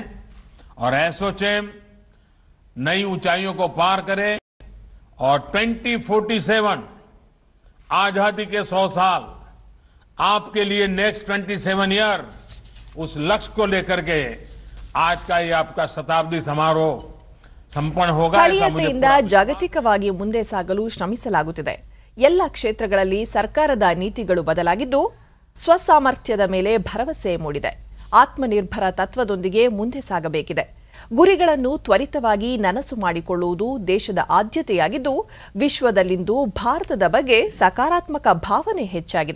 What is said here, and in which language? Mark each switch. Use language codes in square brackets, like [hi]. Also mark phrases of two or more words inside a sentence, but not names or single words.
[hi] और एसोचैम नई ऊंचाइयों को पार करे और 2047 आजादी के 100 साल आपके लिए [en] next 27 year, [hi] उस लक्ष्य को लेकर के आज का ये आपका शताब्दी समारोह संपन्न होगा. [kn] ಸ್ಥಳೀಯತೆಯಿಂದ ಜಾಗತಿಕವಾಗಿ ಮುಂದೆ ಸಾಗಲು ಶ್ರಮಿಸಲಾಗುತ್ತಿದೆ. ಎಲ್ಲ ಕ್ಷೇತ್ರಗಳಲ್ಲಿ ಸರ್ಕಾರದ ನೀತಿಗಳು ಬದಲಾಗಿದ್ದು ಸ್ವಸಾಮರ್ಥ್ಯದ ಮೇಲೆ ಭರವಸೆ ಮೂಡಿದೆ. ಆತ್ಮನಿರ್ಭರ ತತ್ವದೊಂದಿಗೆ ಮುಂದೆ ಸಾಗಬೇಕಿದೆ. ಗುರಿಗಳನ್ನು ತ್ವರಿತವಾಗಿ ನನಸು ಮಾಡಿಕೊಳ್ಳುವುದು ದೇಶದ ಆದ್ಯತೆಯಾಗಿದ್ದು ವಿಶ್ವದಲ್ಲಿಂದು ಭಾರತದ ಬಗ್ಗೆ ಸಕಾರಾತ್ಮಕ ಭಾವನೆ ಹೆಚ್ಚಾಗಿದೆ.